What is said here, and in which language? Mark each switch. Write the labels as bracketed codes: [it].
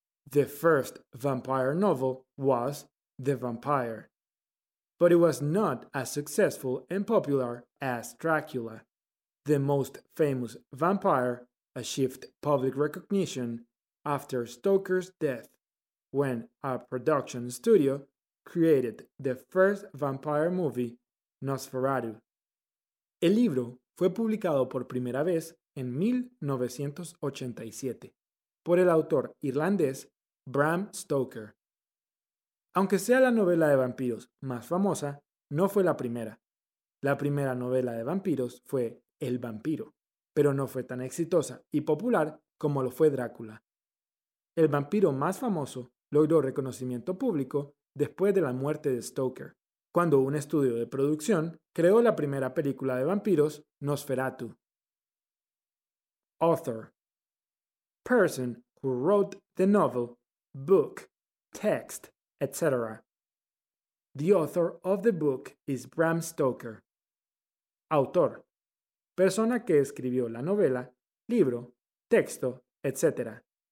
[en] The first vampire novel was The Vampire, but it was not as successful and popular as Dracula. The most famous vampire achieved public recognition after Stoker's death, when a production studio created the first vampire movie, Nosferatu. [es] El libro fue publicado por primera vez en 1987 por el autor irlandés Bram Stoker. Aunque sea la novela de vampiros más famosa, no fue la primera. La primera novela de vampiros fue El vampiro, pero no fue tan exitosa y popular como lo fue Drácula. El vampiro más famoso logró reconocimiento público después de la muerte de Stoker, cuando un estudio de producción creó la primera película de vampiros, Nosferatu. [en] Author. Person who wrote the novel, book, text, etc. The author of the book is Bram Stoker. [es] Autor. Persona que escribió la novela, libro, texto, etc.